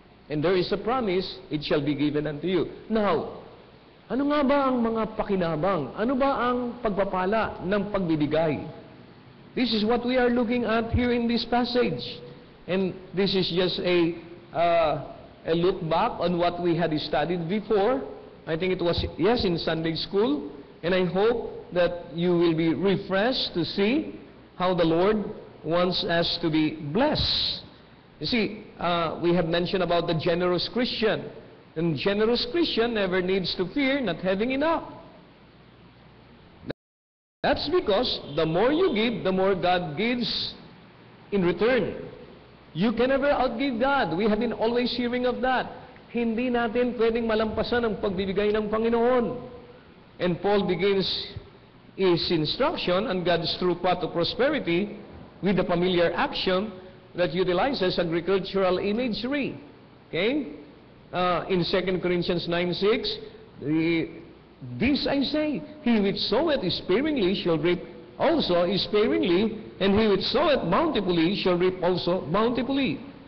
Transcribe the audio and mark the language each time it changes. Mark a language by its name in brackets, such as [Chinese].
[English] And there is a promise, it shall be given unto you. [Filipino] Now, ano nga ba ang mga pakinabang? Ano ba ang pagpapala ng pagbibigay? [English] This is what we are looking at here in this passage. And this is just a look back on what we had studied before. I think it was, yes, in Sunday school. And I hope that you will be refreshed to see how the Lord wants us to be blessed. You see, we have mentioned about the generous Christian. And generous Christian never needs to fear not having enough. That's because the more you give, the more God gives in return. You can never outgive God. We have been always hearing of that. [Filipino] Hindi natin pwedeng malampasan ang pagbibigay ng Panginoon. [English] And Paul begins his instruction on God's true path to prosperity with the familiar action that utilizes agricultural imagery. Okay? In 2 Corinthians 9:6, this I say, he which soweth sparingly shall reap also sparingly, and he which soweth bountifully shall reap also bountifully.